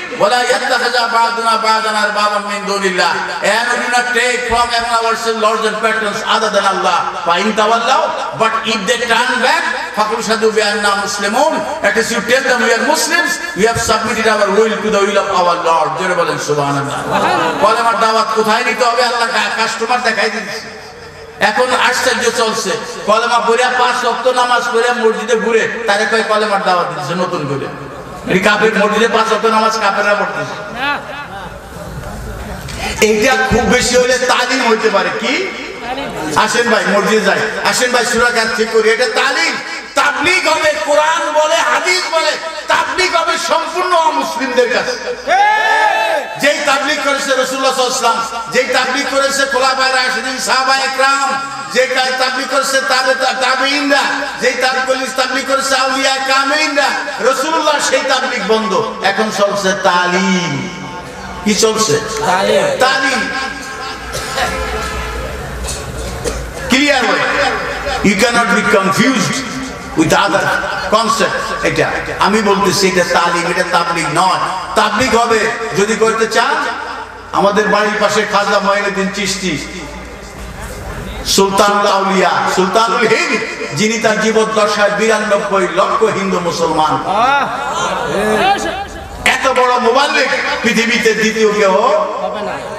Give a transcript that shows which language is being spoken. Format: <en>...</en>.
<ar>Wala yattakhidha ba'duna ba'dan arbaban min dunillah,</ar> <en>and we do not take from among ourselves lords and patrons other than Allah.</en> <ar>Fa in tawallaw,</ar> <en>but if they turn back,</en> <ar>faqul shahadu bi anna muslimun,</ar> <en>that is, you tell them we are Muslims, we have submitted our will to the will of our Lord.</en> <bn>Jore bolen subhanallah। কলেমার দাওয়াত কোথায় নিতে হবে আল্লাহ customer দেখাই দিচ্ছে। এখন আশ্চর্য চলছে, কলেমা পড়িয়া 5 ওয়াক্ত নামাজ পড়িয়া মসজিদে ঘুরে তারে কয় কলেমার দাওয়াত দিচ্ছে নতুন করে। এই কাফের মসজিদে 5 ওয়াক্ত নামাজ কাফেররা পড়তেছে। এইটা খুব বেশি হলে তালিম হইতে পারে। কি আসেন ভাই মসজিদে যাই, আসেন ভাই সূরা কাত ঠিক করি, এটা তালিম। তাবলীগ হবে কোরআন বলে হাদিস বলে, তাবলীগ হবে সম্পূর্ণ অমুসলিমদের কাছে। যেই তাবলীগ করেছে রাসূলুল্লাহ সাল্লাল্লাহু আলাইহি ওয়াসাল্লাম, যেই তাবলীগ করেছে খোলাফায়ে রাশিদিন সাহাবায়ে کرام, যেই তাবলীগ করেছে তাবেঈনরা, যেই তাবলীগ করেছে আউলিয়া কামিলিনরা, রাসূলুল্লাহ সেই তাবলীগ বন্ধ। এখন চলছে তালিম। কি চলছে? তালিম। ক্লিয়ার হয়?</bn> <en>You cannot be confused with other concept।</en> <bn>এটা আমি বলতেছি এটা তালিম, এটা তাবলীগ নয়। তাবলীগ হবে যদি করতে চান, আমাদের বাড়ির পাশে খাজা মঈনুদ্দিন চিশতি, সুলতানুল আউলিয়া, সুলতানুল হিন্দ, যিনি তার জীবদ্দশায় 92 লক্ষ হিন্দু মুসলমান, এত বড় মুবাল্লিগ পৃথিবীতে দ্বিতীয় কেউ হবে না।</bn>